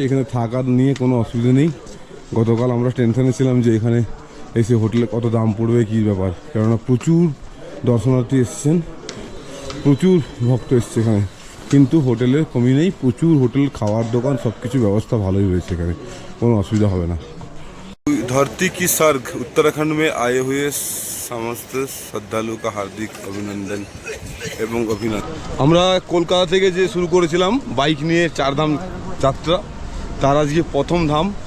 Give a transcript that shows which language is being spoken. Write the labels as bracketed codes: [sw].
[bn] এখানে থাকার নিয়ে কোনো অসুবিধা নেই। গতকাল আমরা টেনশনে ছিলাম যে এখানে এসে হোটেলে কত দাম পড়বে, কী ব্যাপার, কেননা প্রচুর দর্শনার্থী এসছেন, প্রচুর ভক্ত এসছে এখানে। কিন্তু হোটেলের কমি নেই, প্রচুর হোটেল, খাওয়ার দোকান, সব কিছু ব্যবস্থা ভালোই রয়েছে এখানে, কোনো অসুবিধা হবে না। [hi] धरती की स्वर्ग उत्तराखंड में आए हुए समस्त श्रद्धालु का हार्दिक अभिनंदन [bn] এবং অভিনন্দন। আমরা কলকাতা থেকে যে শুরু করেছিলাম বাইক নিয়ে 4 ধাম যাত্রা, তার আজকে প্রথম ধাম।